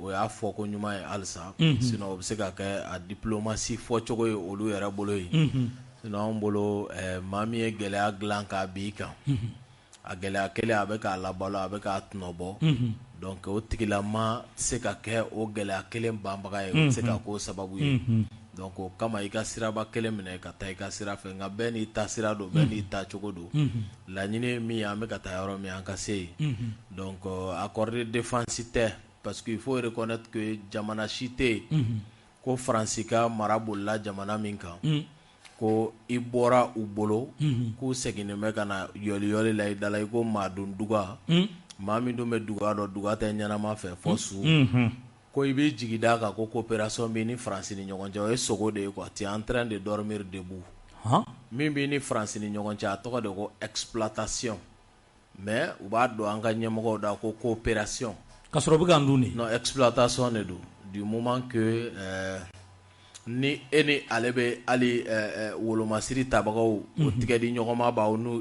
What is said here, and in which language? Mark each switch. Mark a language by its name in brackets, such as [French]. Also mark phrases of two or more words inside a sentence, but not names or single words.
[Bambara] o y'a fɔ ko ɲuman ye halisa sinon o bɛ se ka kɛ a diplomatie fɔcogo ye olu yɛrɛ bolo ye sinon an bolo maa min ye gɛlɛya dilan k'a bin kan a gɛlɛya kelen a bɛ k'a labalo a bɛ k'a tɔnɔbɔ donc o tigilama tɛ se ka kɛ o gɛlɛya kelen banbaga ye o tɛ se ka k'o sababu ye donc o kama i ka siraba kelen minɛ ka taa i ka sira fɛ nka bɛɛ n'i ta sira don bɛɛ n'i ta cogo don laɲini ye min ye an bɛ ka taa yɔrɔ min an ka se yen donc [French] accord de défense [Bambara] tɛ [French] parce que il faut reconnaître que [Bambara] jamana si tɛ yen ko Faransi ka mara bolila jamana min kan ko i bɔra u bolo k'u seginnen bɛ ka na yɔliyɔli la i da la i ko maa don duga maa min dun bɛ duga dɔn duga tɛ ɲɛnama fɛ fɔ su ko i b'i jigi d'a kan ko coopération b'i ni Faransi ni ɲɔgɔn cɛ o ye sogo de ye [French] quoi tu es en train de dormir debout [Bambara] min b'i ni Faransi ni ɲɔgɔn cɛ a tɔgɔ de ko [French] exploitation mais [Bambara] u b'a dɔn an ka ɲɛmɔgɔw da ko coopération ka sɔrɔ u bɛ k'an dun de [French] non exploitation [Bambara] de don [French] du moment que [Bambara] ni e ni ale bɛ hali wolomasiri tabagaw o tigɛ di ɲɔgɔn ma b'aw